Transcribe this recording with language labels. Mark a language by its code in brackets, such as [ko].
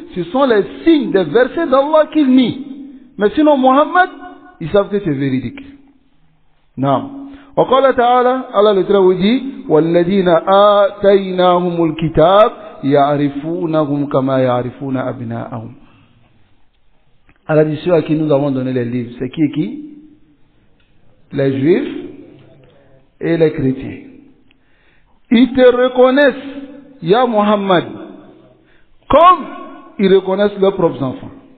[fr] Ce sont les signes des versets d'Allah qu'ils nient. Mais sinon, Mohammed, ils savent que c'est véridique. Non. [ar] وقال تعالى [fr] Allah le Très dit [ar] والذين آتيناهم الكتاب يعرفونهم كما يعرفون أبناءهم. [fr] Allah dit ceux à qui nous avons donné les livres, c'est qui et qui? Les juifs et les chrétiens. Ils te reconnaissent, Ya Muhammad, comme ils reconnaissent leurs propres enfants.